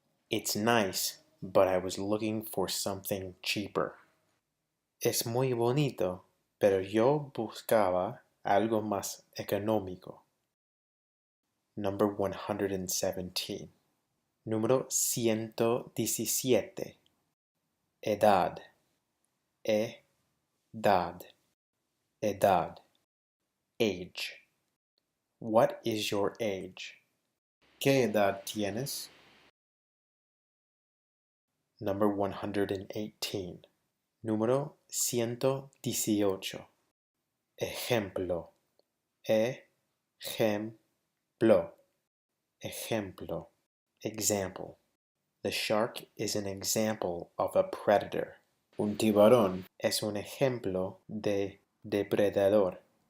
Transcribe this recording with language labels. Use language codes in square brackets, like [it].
[en] It's nice, but I was looking for something cheaper. [es] Es muy bonito, pero yo buscaba algo más económico. Number 117. Número 117. Edad. Edad. Edad. Age. [en] What is your age? [es] ¿Qué edad tienes? Number 118. Número 118. Ejemplo. Ejemplo. Ejemplo. Example. [en] The shark is an example of a predator. [es] Un tiburón es un ejemplo de depredador.